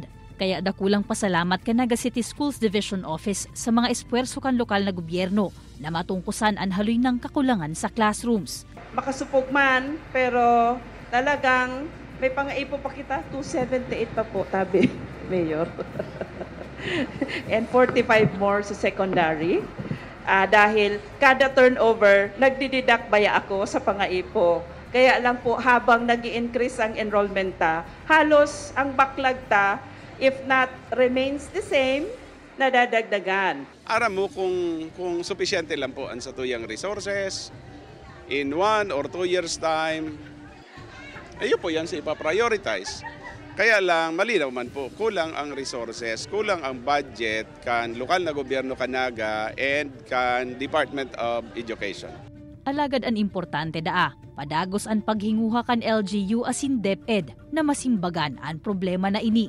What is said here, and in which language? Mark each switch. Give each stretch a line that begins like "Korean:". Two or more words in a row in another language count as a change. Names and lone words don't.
Bikol: Kaya dakulang pasalamat ka Naga City Schools Division Office sa mga espuwerso kan lokal na gobyerno na matungkusan ang haloy ng kakulangan sa classrooms. Makasupog man, pero talagang may pangaipo pa kita, 278 pa po, tabi, Mayor.
English: And 45 more sa secondary.
Bikol: Dahil kada turnover, nagdididak baya ako sa pangaipo. Kaya lang po, habang nag-i-increase ang enrollment halos ang backlog
English: if not remains the same,
Bikol: nadadagdagan. Aram mo kung sufisyente lang po ang satuyang resources
English: in 1 or 2 years time,
Bikol: ayun po yan sa ipaprioritize. Kaya lang, malinaw man po, kulang ang resources, kulang ang budget kan lokal na gobyerno Naga and kan Department of Education. Alagad ang importante padagos ang paghinguha kan LGU asin DepEd na masimbagan ang problema na ini.